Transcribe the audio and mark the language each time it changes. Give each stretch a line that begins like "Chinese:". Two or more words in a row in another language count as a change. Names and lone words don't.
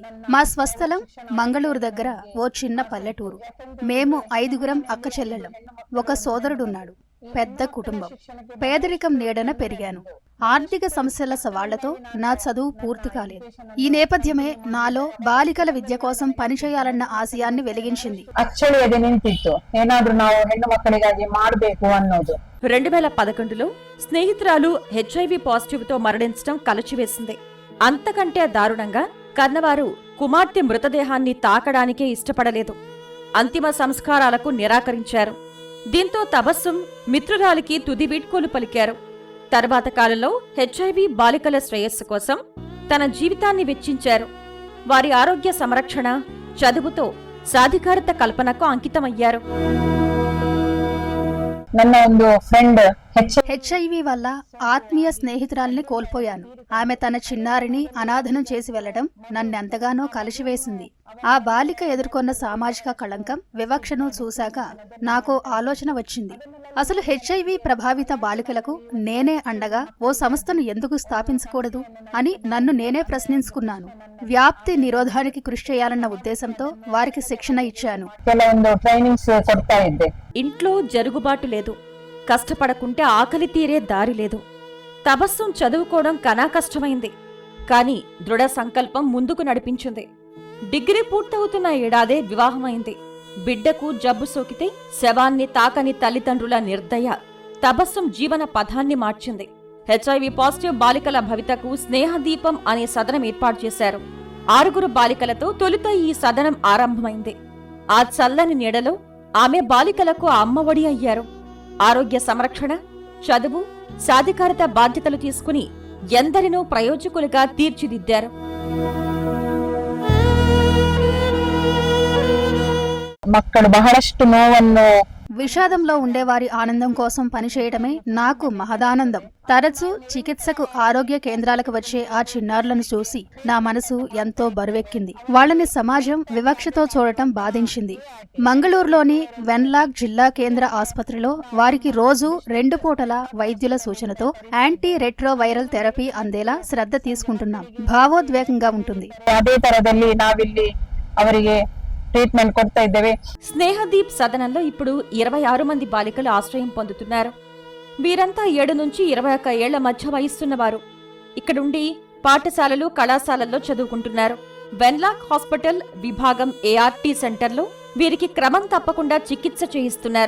Telugu: మా స్వస్థలం మంగళూరు దగ్గర ఓ చిన్న పల్లెటూరు. మేము 5గురం అక్క చెల్లెళ్ళం. ఒక సోదరుడున్నాడు. పెద్ద కుటుంబం. పేదరికం నీడన పెరిగాను. ఆర్థిక సమస్యల సవాళ్లతో నా చదువు పూర్తి కాలేదు. ఈ నేపథ్యమే నాలో బాలికల విద్య కోసం పనిచేయాలన్న ఆశయాన్ని వెలిగించింది.
Kannada: ಆಕ್ಚುಲಿ ಅದೇ ನಿಂತಿತ್ತು, ಏನಾದ್ರೂ ನಾವು ಹೆಣ್ಣು ಮಕ್ಕಳಿಗಾಗಿ ಮಾಡಬೇಕು ಅನ್ನೋದು.
Telugu: 2011లో స్నేహితురాలు హెచ్ఐవి పాజిటివ్తో మరణించడం కలచివేసింది. అంతకంటే దారుణంగా కన్నవారు కుమార్తె మృతదేహాన్ని తాకడానికే ఇష్టపడలేదు. అంతిమ సంస్కారాలకు నిరాకరించారు. దీంతో తబస్సుం మిత్రురాలికి తుది వీడ్కోలు పలికారు. తర్వాత కాలంలో హెచ్ఐవి బాలికల శ్రేయస్సు కోసం తన జీవితాన్ని వెచ్చించారు. వారి ఆరోగ్య సంరక్షణ, చదువుతో సాధికారత కల్పనకు అంకితమయ్యారు.
Kannada: ನನ್ನ ಒಂದು ಫ್ರೆಂಡ್
Telugu: హెచ్ఐవి వల్ల ఆత్మీయ స్నేహితురాల్ని కోల్పోయాను. ఆమె తన చిన్నారిని అనాథనం చేసి వెళ్లడం నన్నెంతగానో కలిసివేసింది. ఆ బాలిక ఎదుర్కొన్న సామాజిక కళంకం, వివక్షను చూశాక నాకో ఆలోచన వచ్చింది. అసలు హెచ్ఐవి ప్రభావిత బాలికలకు నేనే అండగా ఓ సంస్థను ఎందుకు స్థాపించకూడదు అని నన్ను నేనే ప్రశ్నించుకున్నాను. వ్యాప్తి నిరోధానికి కృషి చేయాలన్న ఉద్దేశంతో వారికి శిక్షణ ఇచ్చాను.
Kannada: ಕೆಲವೊಂದು ಟ್ರೈನಿಂಗ್ಸ್ ಕೊಡ್ತಾ ಇದ್ದೆ.
Telugu: ఇంట్లో జరుగుబాటు లేదు, కష్టపడకుంటే ఆకలి తీరే దారి లేదు. తబస్సుం చదువుకోవడం కనా కష్టమైంది. కాని దృఢ సంకల్పం ముందుకు నడిపించింది. డిగ్రీ పూర్తవుతున్న ఏడాదే వివాహమైంది. బిడ్డకు జబ్బు సోకితే శవాన్ని తాకని తల్లిదండ్రుల నిర్దయ తబస్సుం జీవన పథాన్ని మార్చింది.
English: HIV positive
Telugu: బాలికల భవితకు స్నేహదీపం అనే సదనం ఏర్పాటు చేశారు. 6 బాలికలతో తొలుత ఈ సదనం ఆరంభమైంది. ఆ చల్లని నీడలో ఆమె బాలికలకు అమ్మఒడి అయ్యారు. ఆరోగ్య సంరక్షణ, చదువు, సాధికారత బాధ్యతలు తీసుకుని ఎందరినో ప్రయోజకులుగా తీర్చిదిద్దారు.
Kannada: ಮಕ್ಕಳು ಬಹಳಷ್ಟು ನೋವನ್ನು
Telugu: విషాదంలో ఉండేవారి ఆనందం కోసం పనిచేయడమే నాకు మహదానందం. తరచూ చికిత్సకు ఆరోగ్య కేంద్రాలకు వచ్చే ఆ చిన్నారులను చూసి నా మనసు ఎంతో బరువెక్కింది. వాళ్ళని సమాజం వివక్షతో చూడటం బాధించింది. మంగళూరులోని వెన్లాక్ జిల్లా కేంద్ర ఆసుపత్రిలో వారికి రోజు 2 పూటల వైద్యుల సూచనతో
English: anti retroviral therapy
Telugu: అందేలా శ్రద్ధ తీసుకుంటున్నాం. భావోద్వేగంగా ఉంటుంది.
Kannada: ಅದೇ ತರದಲ್ಲಿ ನಾವಿಲ್ಲಿ ಅವರಿಗೆ ಟ್ರೀಟ್ಮೆಂಟ್ ಕೊಡ್ತಾ ఇದ್ದೇವೆ.
Telugu: స్నేహదీప్ సదనంలో ఇప్పుడు 26 మంది బాలికలు ఆశ్రయం పొందుతున్నారు. వీరంతా 7 నుంచి 21 ఏళ్ల మధ్య వయస్సున్నవారు. ఇక్కడుండి పాఠశాలలు, కళాశాలల్లో చదువుకుంటున్నారు. వెన్లాక్ హాస్పిటల్ విభాగం ఏఆర్టీ సెంటర్లో వీరికి క్రమం తప్పకుండా చికిత్స చేయిస్తున్నారు.